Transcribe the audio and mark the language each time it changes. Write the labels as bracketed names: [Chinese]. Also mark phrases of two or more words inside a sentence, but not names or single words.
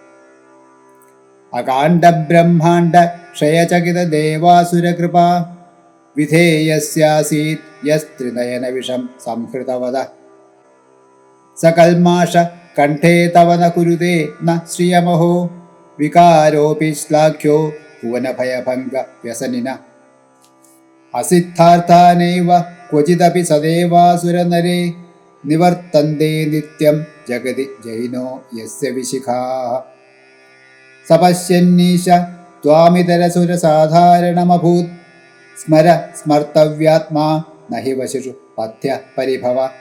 [Sanskrit] अकाण्डब्रह्माण्ड क्षयचकितदेवासुरकृपा विधेयस्यासीत् यस्त्रिनयनविषं संहृतवद सकल्माष कण्ठे तव न कुरुते न श्रियमहो विकारोऽपि श्लाघ्यो ഭുവനഭയഭംഗ വ്യസനിന അസിദ്ധാർത്ഥാനൈവ ക്വചിദപി സദേവാസുരനരേ നിവർത്തന്തെ നിത്യം ജഗതി ജൈനോ യസ്യ വിശിഖാഃ സപശ്യന്നീശ ത്വാമിതരസുരസാധാരണമഭൂത് സ്മര സ്മർത്തവ്യാത്മാ നഹി വശിഷു പഥ്യ പരിഭവ